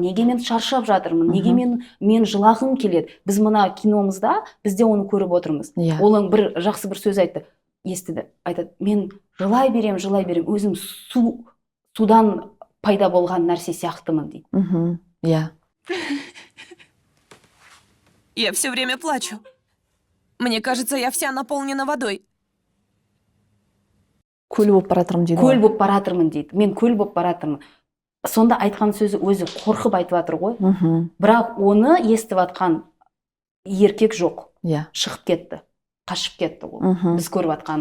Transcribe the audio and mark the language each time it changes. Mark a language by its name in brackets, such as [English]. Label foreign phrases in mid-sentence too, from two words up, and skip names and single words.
[Kazakh] Неге мен шаршап жатырмын? Неге мен жылағым келеді? Біз мына киномызда, бізде оны көріп отырмыз. Олың бір жақсы бір сөз айтты, естіді. Айтады, мен жылай берем, өзім судан пайда болған нәрсе сияқтымын дейді. [Russian] Я все время плачу. Мне кажется, я вся наполнена водой. [Kazakh] Көл болып баратырмын дейді. Көл болып баратырмын дейді. Мен көл болып баратырмын. Сонда айтқан сөзі өзі қорқып айтып жатыр ғой. Бірақ оны естіп жатқан еркек жоқ. Шығып кетті, қашып кетті ол. Біз көріп жатқан.